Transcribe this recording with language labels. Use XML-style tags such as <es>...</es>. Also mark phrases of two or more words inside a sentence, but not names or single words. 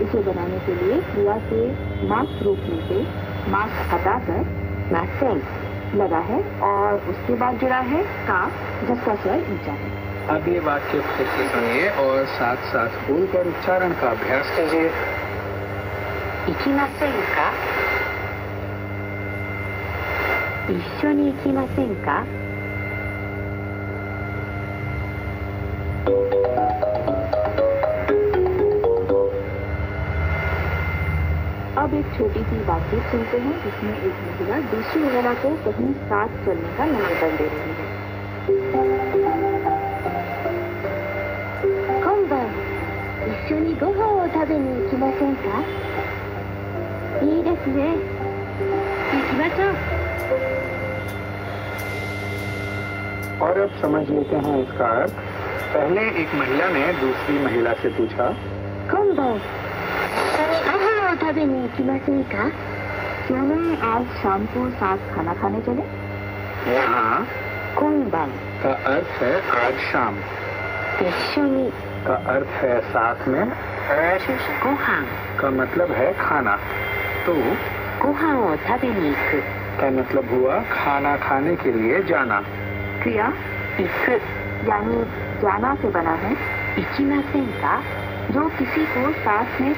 <hi>इसे बनाने के लिए क्रिया के मास रूप में से मास हटाकर मासें लगा है और उसके बाद जुड़ा है का, जिसका स्वर ऊंचा है। अब ये वाक्य फिर से सुनिए और साथ साथ बोलकर उच्चारण का अभ्यास कीजिए।</hi> <ja>行きませんか一緒に行きませんか</ja> <hi>अब एक छोटी सी बातचीत सुनते हैं जिसमें एक महिला दूसरी महिला को कहीं साथ चलने का निमंत्रण दे रही है।</hi> <ja>今晩一緒にご飯を食べに行きませんかいいですね行きましょう</ja> <hi>और अब समझ लेते हैं इसका अर्थ। पहले एक महिला ने दूसरी महिला से पूछा</hi> <ja>今晩ご飯を食べに行きませんか</ja> <hi>क्यों न आज शाम को साथ खाना खाने चले। यहाँ</hi> <ja>今晩</ja> <hi>का अर्थ है आज शाम,</hi> <ja>一緒に</ja> <hi>का अर्थ है साथ में और</hi> <ja>ご飯</ja> <hi>का मतलब है खाना। तो</hi> <ja>ご飯を食べに行く</ja> <hi>का मतलब हुआ खाना खाने के लिए जाना। क्रिया 行く यानी जाना से बना है 行きませんか जो किसी को साथ में</hi>